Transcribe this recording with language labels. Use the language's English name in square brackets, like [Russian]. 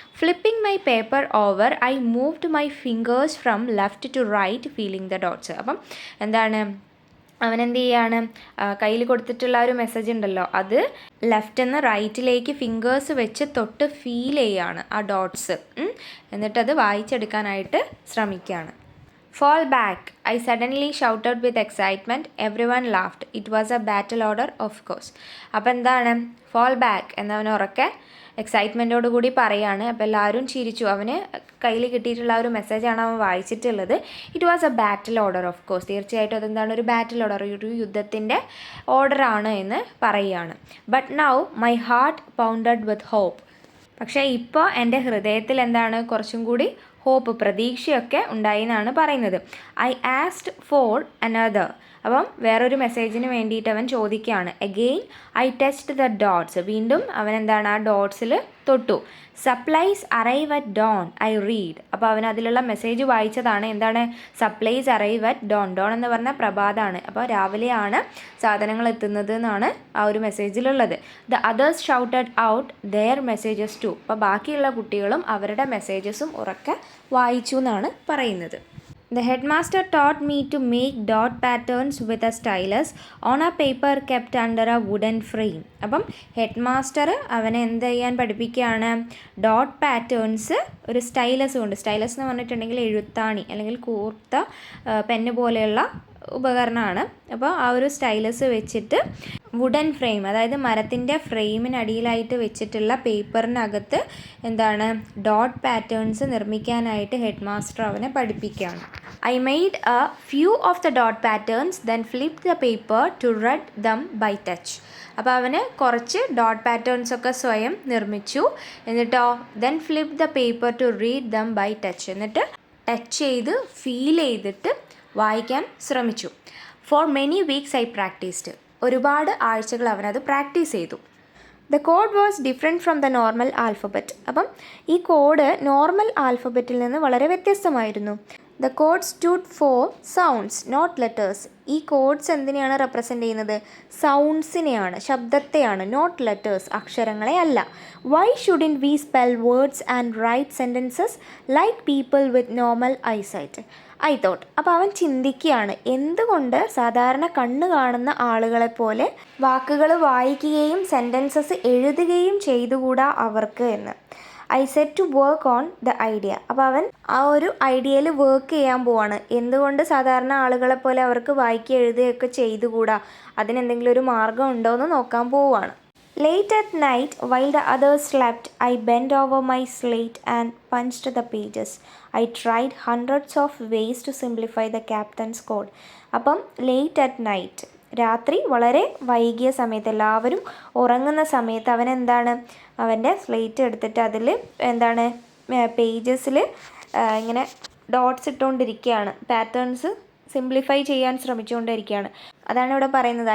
[English] Flipping my paper over I moved my fingers from left to right feeling the dots. [Malayalam] അപ്പം എന്താണ്, അവനെന്ത് ചെയ്യാണ്, കയ്യിൽ കൊടുത്തിട്ടുള്ള ഒരു മെസ്സേജ് ഉണ്ടല്ലോ, അത് ലെഫ്റ്റ് നിന്ന് റൈറ്റിലേക്ക് ഫിംഗേഴ്സ് വെച്ച് തൊട്ട് ഫീൽ ചെയ്യാണ് ആ ഡോട്ട്സ്. എന്നിട്ടത് വായിച്ചെടുക്കാനായിട്ട് ശ്രമിക്കുകയാണ്. [English] Fall back, I suddenly shouted with excitement. Everyone laughed. It was a battle order, of course. [Malayalam] അപ്പോൾ എന്താണ് [English] fall back [Malayalam] എന്നവൻ ഉറക്കെ എക്സൈറ്റ്മെൻറ്റോട് കൂടി പറയാണ്. അപ്പോൾ എല്ലാവരും ചിരിച്ചു. അവന് കയ്യിൽ കിട്ടിയിട്ടുള്ള ഒരു മെസ്സേജാണ് അവൻ വായിച്ചിട്ടുള്ളത്. [English] It was a battle order, of course. [Malayalam] തീർച്ചയായിട്ടും അതെന്താണ് ഒരു ബാറ്റിൽ ഓർഡർ, ഒരു യുദ്ധത്തിൻ്റെ ഓർഡറാണ് എന്ന് പറയുകയാണ്. [English] But now my heart pounded with hope. [Malayalam] പക്ഷേ ഇപ്പോൾ എൻ്റെ ഹൃദയത്തിൽ എന്താണ് കുറച്ചും കൂടി ഹോപ്പ്, പ്രതീക്ഷയൊക്കെ ഉണ്ടായി എന്നാണ് പറയുന്നത്. [English] I asked for another. [Malayalam] അപ്പം വേറൊരു മെസ്സേജിന് വേണ്ടിയിട്ട് അവൻ ചോദിക്കുകയാണ്. [English] Again I touched the dots. [Malayalam] വീണ്ടും അവൻ എന്താണ് ആ ഡോട്ട്സിൽ തൊട്ടു. [English] Supplies arrive at dawn I read. [Malayalam] അപ്പോൾ അവൻ അതിലുള്ള മെസ്സേജ് വായിച്ചതാണ്. എന്താണ് [English] Supplies arrive at dawn. [Malayalam] Don എന്ന് പറഞ്ഞാൽ പ്രഭാതമാണ്. അപ്പോൾ രാവിലെയാണ് സാധനങ്ങൾ എത്തുന്നത് എന്നാണ് ആ ഒരു മെസ്സേജിലുള്ളത്. [English] The others shouted out their messages too. [Malayalam] അപ്പോൾ ബാക്കിയുള്ള കുട്ടികളും അവരുടെ മെസ്സേജസും ഉറക്കെ വായിച്ചു എന്നാണ് പറയുന്നത്. [English] The headmaster taught me to make dot patterns with a stylus on a paper kept under a wooden frame. [Malayalam] അപ്പം ഹെഡ് മാസ്റ്റർ അവനെ എന്ത് ചെയ്യാൻ പഠിപ്പിക്കുകയാണ്? ഡോട്ട് പാറ്റേൺസ് ഒരു സ്റ്റൈലസ് കൊണ്ട്. സ്റ്റൈലസ് എന്ന് പറഞ്ഞിട്ടുണ്ടെങ്കിൽ എഴുത്താണി അല്ലെങ്കിൽ കൂർത്ത പെന്ന് പോലെയുള്ള ഉപകരണമാണ്. അപ്പോൾ ആ ഒരു സ്റ്റൈലസ് വെച്ചിട്ട് വുഡൻ ഫ്രെയിം, അതായത് മരത്തിൻ്റെ ഫ്രെയിമിനടിയിലായിട്ട് വെച്ചിട്ടുള്ള പേപ്പറിനകത്ത് എന്താണ് ഡോട്ട് പാറ്റേൺസ് നിർമ്മിക്കാനായിട്ട് ഹെഡ് മാസ്റ്റർ അവനെ പഠിപ്പിക്കുകയാണ്. [English] I made a few of the dot patterns, then flipped the paper to read them by touch. [Malayalam] അപ്പോൾ അവന് കുറച്ച് ഡോട്ട് പാറ്റേൺസ് ഒക്കെ സ്വയം നിർമ്മിച്ചു. എന്നിട്ടോ [English] then flipped the paper to read them by touch. [Malayalam] എന്നിട്ട് ടച്ച് ചെയ്ത് ഫീൽ ചെയ്തിട്ട് വായിക്കാൻ ശ്രമിച്ചു. [English] For many weeks I practiced. [Malayalam] ഒരുപാട് ആഴ്ചകൾ അവനത് പ്രാക്ടീസ് ചെയ്തു. [English] The code was different from the normal alphabet. [Malayalam] അപ്പം ഈ കോഡ് നോർമൽ ആൽഫബറ്റിൽ നിന്ന് വളരെ വ്യത്യസ്തമായിരുന്നു. [English] The code stood for sounds not letters. [Malayalam] ഈ കോഡ്സ് എന്തിനെയാണ് റെപ്രസെൻ്റ് ചെയ്യുന്നത്? സൗണ്ട്സിനെയാണ്, ശബ്ദത്തെയാണ്, നോട്ട് ലെറ്റേഴ്സ്, അക്ഷരങ്ങളെ അല്ല. [English] Why shouldn't we spell words and write sentences like people with normal eyesight? I thought. [Malayalam] അപ്പോൾ അവൻ ചിന്തിക്കുകയാണ്, എന്തുകൊണ്ട് സാധാരണ കണ്ണ് കാണുന്ന ആളുകളെപ്പോലെ വാക്കുകൾ വായിക്കുകയും സെൻറ്റൻസസ് എഴുതുകയും ചെയ്തുകൂടാ അവർക്ക് എന്ന്. [English] I set to work on the idea. [Malayalam] അപ്പോൾ അവൻ ആ ഒരു ഐഡിയയിൽ വർക്ക് ചെയ്യാൻ പോവാണ്. എന്തുകൊണ്ട് സാധാരണ ആളുകളെപ്പോലെ അവർക്ക് വായിക്കുക എഴുതുകയൊക്കെ ചെയ്തുകൂടാ, അതിനെന്തെങ്കിലും ഒരു മാർഗം ഉണ്ടോ എന്ന് നോക്കാൻ പോവുകയാണ്. [English] Late at night, while the others slept, I bent over my slate and punched the pages. I tried hundreds of ways to simplify the captain's code. [Malayalam] അപ്പം [English] late at night, [Malayalam] രാത്രി വളരെ വൈകിയ സമയത്ത്, എല്ലാവരും ഉറങ്ങുന്ന സമയത്ത് അവൻ എന്താണ് അവൻ്റെ സ്ലേറ്റ് എടുത്തിട്ട് അതിൽ എന്താണ് പേജസിൽ ഇങ്ങനെ ഡോട്ട്സ് ഇട്ടുകൊണ്ടിരിക്കുകയാണ്. പാറ്റേൺസ് സിംപ്ലിഫൈ ചെയ്യാൻ ശ്രമിച്ചുകൊണ്ടിരിക്കുകയാണ്. അതാണ് ഇവിടെ പറയുന്നത്.